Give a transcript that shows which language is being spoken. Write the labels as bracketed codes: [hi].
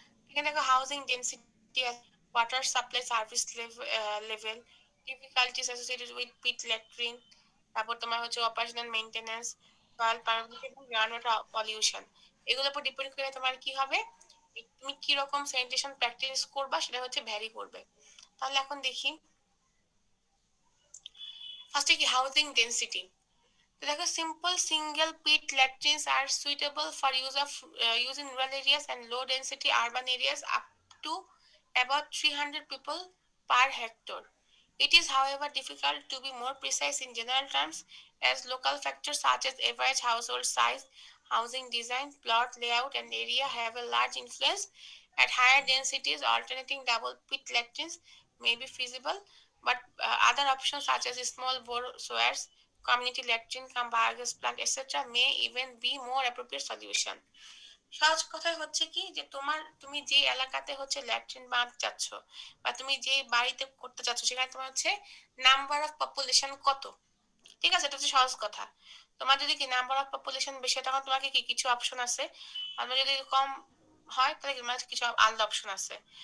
[bn] এখানে দেখো housing density, water supply service level, difficulties associated with peat latrine, তারপর তোমার হচ্ছে অপারেশনাল মেইনটেনেন্স, সয়েল পারমিশন এবং গ্রাউন্ড ওয়াটার পলিউশন। এগুলোর উপর ডিপেন্ড করে তোমার কি হবে, তুমি কি রকম স্যানিটেশন প্র্যাকটিস করবা সেটা হচ্ছে ভ্যারি করবে। তাহলে এখন দেখি ফার্স্টে কি হাউজিং ডেন্সিটি। তো দেখো [en] Simple single pit latrines are suitable for use in rural areas and low density urban areas up to about 300 people per hectare. It is, however, difficult to be more precise in general terms as local factors such as average household size, housing design, plot layout, and area have a large influence. At higher densities, alternating double pit latrines may be feasible, but other options such as small bore sewers, community latrine, cum biogas plant, etc., may even be more appropriate solution. [bn] সহজ কথায় হচ্ছে কি যে তুমি যে এলাকাতে হচ্ছে latrine বাঁধ চাচ্ছ বা তুমি যে বাড়িতে করতে চাচ্ছ সেখানে তোমার হচ্ছে নাম্বার অফ পপুলেশন কত, ঠিক আছে, এটা হচ্ছে সহজ কথা। তোমার যদি কি নাম্বার অফ পপুলেশন বেশি হয় তখন তোমাকে কি কিছু অপশন আছে, আর যদি কম হয় তাহলে তোমার কিছু আলাদা অপশন আছে।